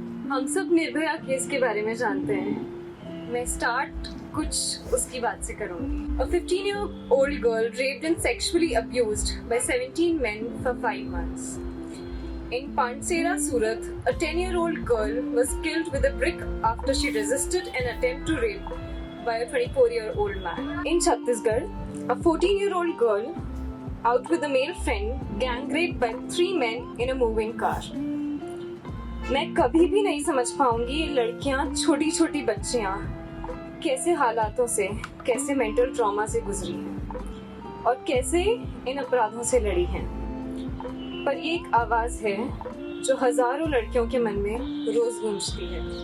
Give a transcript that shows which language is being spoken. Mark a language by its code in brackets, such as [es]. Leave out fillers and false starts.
[hi] हम सब निर्भया केस के बारे में जानते हैं। मैं स्टार्ट कुछ उसकी बात से करूंगी। [en] A 15-year-old girl raped and sexually abused by 17 men for 5 months. In Pansera, Surat, a 10-year-old girl was killed with a brick after she resisted an attempt to rape by a 24-year-old man. In Chhattisgarh, a 14-year-old girl out with a male friend gang raped by 3 men in a moving car. [hi] मैं कभी भी नहीं समझ पाऊंगी ये लड़कियां, छोटी छोटी बच्चियां कैसे हालातों से, कैसे मेंटल ट्रॉमा से गुजरी हैं और कैसे इन अपराधों से लड़ी हैं। पर ये एक आवाज है जो हजारों लड़कियों के मन में रोज गूंजती है।